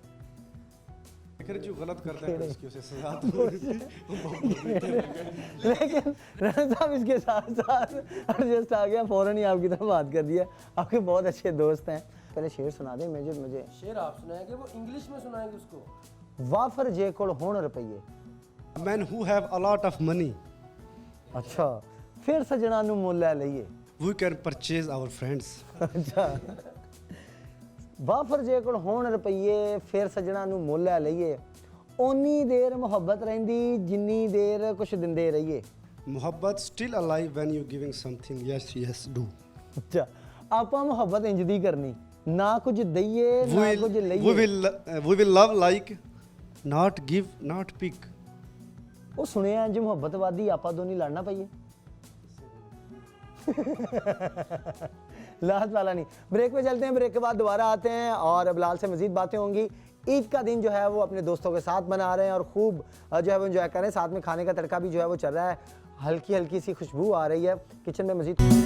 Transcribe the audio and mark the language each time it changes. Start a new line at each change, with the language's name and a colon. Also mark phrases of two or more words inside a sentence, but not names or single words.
Hindi: लेकिन जो गलत करता है उसकी उसे सजा तो लेकिन राना साहब इसके साथ साथ एडजस्ट आ गया, फौरन ही आपकी तरफ बात कर दिया। आपके बहुत अच्छे दोस्त हैं। पहले शेर सुना दें मुझे शेर आप सुनाएंगे, वो इंग्लिश में सुनाएंगे उसको।
Punjabi: ਵਾਫ਼ਰ ਜੇ ਕੋਲ ਹੋਣ ਰੁਪਏ।
English: man who have a lot of money
Punjabi: ਅੱਛਾ ਫਿਰ ਸਜਣਾ ਨੂੰ ਮੁੱਲ ਲੈ ਲਈਏ।
English: we can purchase our friends.
Punjabi: ਅੱਛਾ ਵਾਫ਼ਰ ਜੇ ਕੋਲ ਹੋਣ ਰੁਪਏ ਫਿਰ ਸਜਣਾ ਨੂੰ ਮੁੱਲ ਲੈ ਲਈਏ। ਓਨੀ ਦੇਰ ਮੁਹੱਬਤ ਰਹਿੰਦੀ ਜਿੰਨੀ ਦੇਰ ਕੁਝ ਦਿੰਦੇ ਰਹੀਏ।
English: मोहब्बत still alive when you giving something. yes yes do.
Punjabi: ਅੱਛਾ ਆਪਾਂ ਮੁਹੱਬਤ ਇੰਜ ਦੀ ਕਰਨੀ, ਨਾ ਕੁਝ ਦਈਏ ਨਾ ਕੁਝ ਲਈਏ।
English: we will love like not give not pick।
Punjabi: ਉਹ ਸੁਣਿਆ ਜੇ ਮੁਹੱਬਤ ਵਾਦੀ ਆਪਾਂ ਦੋਨੀ ਲੜਨਾ ਪਈਏ।
Hindi: लास्ट वाला नहीं। ब्रेक पे चलते हैं, ब्रेक के बाद दोबारा आते हैं और बिलाल से मजीद बातें होंगी। ईद का दिन जो है वो अपने दोस्तों के साथ मना रहे हैं और खूब जो है वो एंजॉय कर रहे हैं। साथ में खाने का तड़का भी जो है वो चल रहा है, हल्की हल्की सी खुशबू आ रही है किचन में मजीद।